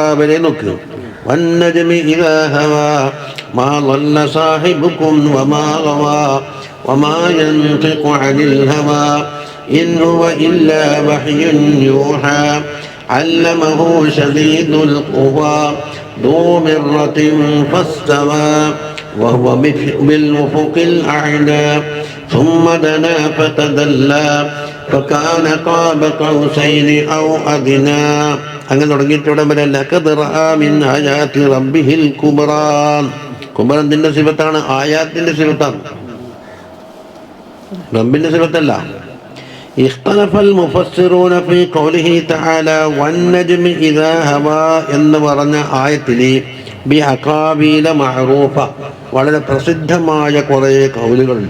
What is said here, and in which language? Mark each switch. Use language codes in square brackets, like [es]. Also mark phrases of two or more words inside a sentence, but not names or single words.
[ml] വരെ നോക്ക്. [ar] والنجم إذا هوى ما ضل صاحبكم وما غوى وما ينطق عن الهوى إن هو إلا وحي يوحى علمه شديد القوى ذو مرة فاستوى وهو بالأفق الأعلى ثم دنا فتدلى فكان قاب قوسين أو أدنى. [ml] അങ്ങനെ തുടങ്ങിയിട്ട് ഇവിടെ വരെ [ar] لقد رأى من آيات ربه الكبرى. [ml] കുബ്ര എന്തിൻ്റെ സിഫത്താണ്? ആയാത്തിൻ്റെ സിഫത്താണ്, റബ്ബിൻ്റെ സിഫത്തല്ല. [ar] اختلف المفسرون في قوله تعالى والنجم إذا هوى [ml] എന്ന് പറഞ്ഞ ആയത്തിൽ [ar] بأقاويل معروفة, [ml] വളരെ പ്രസിദ്ധമായ കുറേ കൗലുകളുണ്ട്.